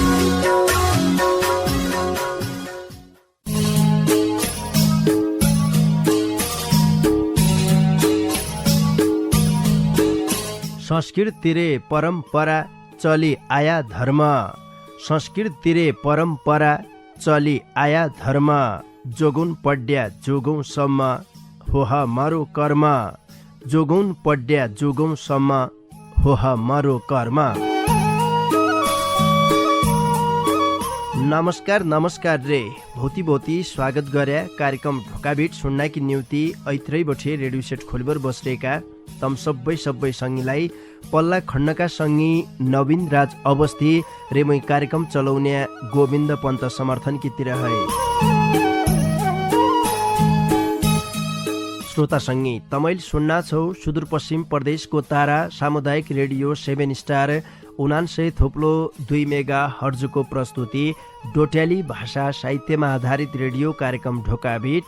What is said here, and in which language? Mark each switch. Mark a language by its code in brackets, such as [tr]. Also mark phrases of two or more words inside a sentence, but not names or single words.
[dty] संस्कृति रे परम्परा चली आया धर्म संस्कृति रे परम्परा चली आया धर्म जोगुन पड्या जोगौँसम्म होह मरो कर्म जोगुन पड्या जोगौँसम्म होह मरो कर्म। नमस्कार रे भौती स्वागत गरे कार्यक्रम ढोकाभिट सुन्नाकी निम्ति ऐत्रै बठे रेडियो सेट खोलिबर बसेका तम सबै सङ्गीलाई पल्ला खण्डका सङ्गी नवीन राज अवस्थी रेमै कार्यक्रम चलाउने गोविन्द पन्त समर्थन कितिर है श्रोता सङ्गी तमैल सुन्ना छौ [ne] सुदूरपश्चिम प्रदेशको तारा सामुदायिक रेडियो 7 स्टार 99.2 मेगा हर्जको प्रस्तुति डोट्याली भाषा साहित्यमा आधारित रेडियो कार्यक्रम ढोकाभिट।